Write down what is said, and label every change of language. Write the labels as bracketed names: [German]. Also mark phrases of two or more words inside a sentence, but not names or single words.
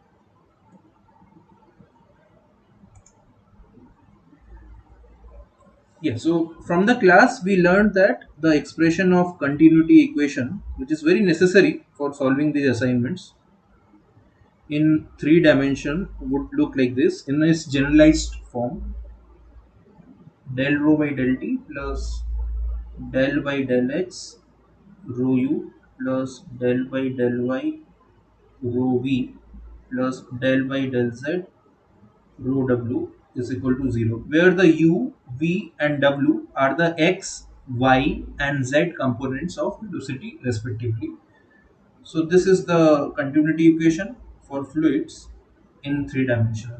[English] Yeah, so from the class we learned that the expression of continuity equation, which is very necessary for solving these assignments in three dimension, would look like this in its generalized form: del rho by del t plus del by del x rho u plus del by del y rho v plus del by del z rho w is equal to 0, where the u, v and w are the x, y and z components of velocity respectively. So this is the continuity equation for fluids in three dimensional.